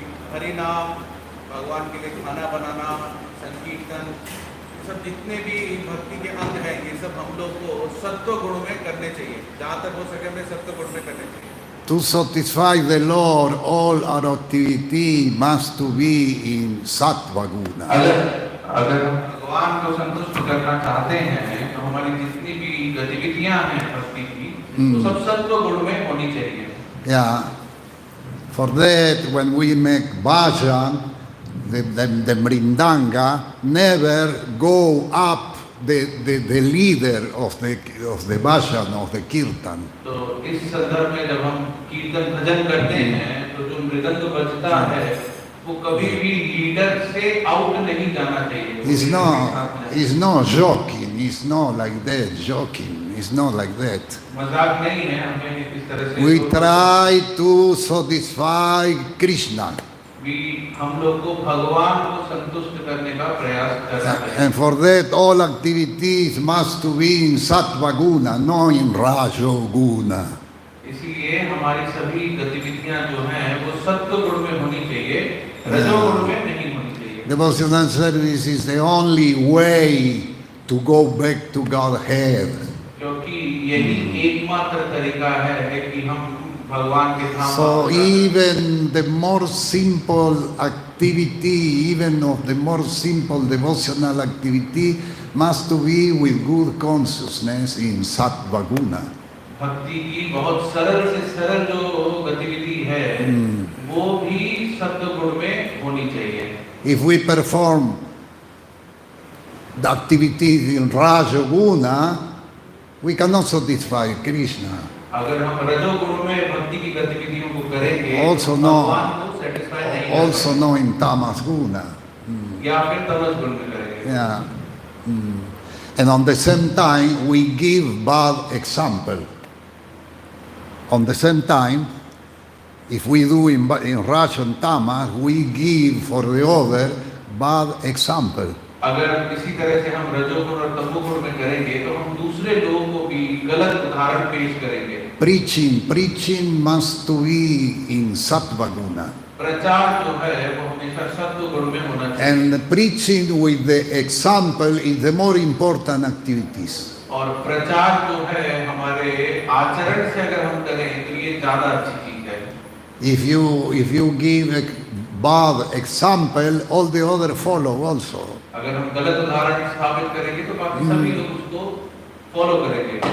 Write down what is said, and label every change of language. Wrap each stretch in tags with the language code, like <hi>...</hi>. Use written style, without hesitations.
<hi>हरिनाम भगवान के लिए खाना बनाना संकीर्तन सब जितने भी भक्ति के अंग हैं ये सब हम लोग को सत्व गुण में करने चाहिए जहाँ तक हो सके हमें सत्व गुण में करने चाहिए</hi> <en>To satisfy the Lord, all our activity must to be in Sattva Guna.</en> <hi>अगर भगवान को संतुष्ट करना चाहते हैं तो हमारी जितनी भी गतिविधियां हैं भक्ति की तो सब सत्व गुण में होनी चाहिए.</hi> <en>Yeah. For that, when we make bhajan, the mrindanga never go up the leader of the bhajan, of the kirtan.</en> <hi>तो इस संदर्भ में जब हम कीर्तन भजन करते हैं तो जो मृदंग बजता है वो कभी भी लीडर से आउट नहीं जाना चाहिए.</hi> <en>It's not joking. It's not like that joking. It's not like that.</en> <hi>मजाक नहीं है, हमें इस तरह से</hi> <en>We try to satisfy Krishna.</en> <hi>हम लोग को भगवान को संतुष्ट करने का प्रयास करना है।</hi> <en>And for that, all activities must to be in Sattva Guna, not in Rajo Guna.</en> <hi>इसीलिए हमारी सभी गतिविधियां जो हैं वो सत्व गुण में होनी चाहिए, रजोगुण में नहीं होनी चाहिए।</hi> <en>Devotional service is the only way to go back to Godhead.</en> <hi>क्योंकि यही एकमात्र तरीका है कि हम भगवान के धाम।</hi> <en>So even the more simple activity, even of the more simple devotional activity, must to be with good consciousness in Sattva Guna.</en> <hi>भक्ति की बहुत सरल से सरल जो गतिविधि है वो भी सत्व गुण में होनी चाहिए।</hi> <en>If we perform the activities in Raja Guna, we cannot satisfy Krishna.</en> <hi>अगर हम रजोगुण में भक्ति की गतिविधियों को करेंगे</hi> <en>Also</en> <hi>तो</hi> <en>no,</en> <hi>भगवान को satisfy नहीं कर</hi> <en>also no in Tamas Guna.</en> <hi>सकते। या फिर तमस गुण में करेंगे।</hi> <en>Yeah. And on the same time, we give bad example. On the same time, if we do in Raj and Tamas, we give for the other bad example.</en> <hi>अगर इसी तरह से हम रजोगुण और तमोगुण में करेंगे तो हम दूसरे लोगों को भी गलत उदाहरण पेश करेंगे।</hi> <en>Preaching must to be in Sattva Guna.</en> <hi>प्रचार जो है वो हमेशा सत्व गुण में होना चाहिए।</hi> <en>And preaching with the example is the more important activities.</en> <hi>और प्रचार जो है हमारे आचरण से अगर हम करें तो ये ज्यादा अच्छी चीज है।</hi> <en>If you give a bad example, all the other follow also.</en> <hi>अगर हम गलत उदाहरण स्थापित करेंगे तो बाकी सभी लोग उसको फॉलो करेंगे।</hi>